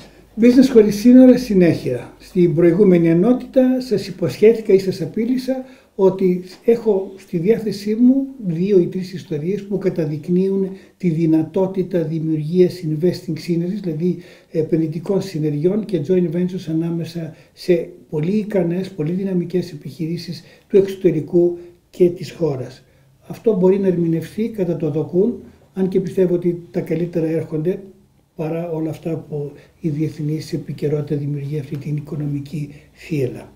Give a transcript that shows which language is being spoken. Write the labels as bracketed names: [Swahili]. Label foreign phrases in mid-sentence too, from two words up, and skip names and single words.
[Greek] Business χωρίς σύνορα συνέχεια. Στην προηγούμενη ενότητα σας υποσχέθηκα ή σας απείλησα ότι έχω στη διάθεσή μου 2 ή 3 ιστορίες που καταδεικνύουν τη δυνατότητα δημιουργίας [English] investing synergies, [Greek] δηλαδή επενδυτικών συνεργειών και [English] joint ventures [Greek] ανάμεσα σε πολύ ικανές, πολύ δυναμικές επιχειρήσεις του εξωτερικού και της χώρας. Αυτό μπορεί να ερμηνευθεί κατά το δοκούν, αν και πιστεύω ότι τα καλύτερα έρχονται παρά όλα αυτά που η διεθνής επικαιρότητα δημιουργεί αυτή την οικονομική θύελλα.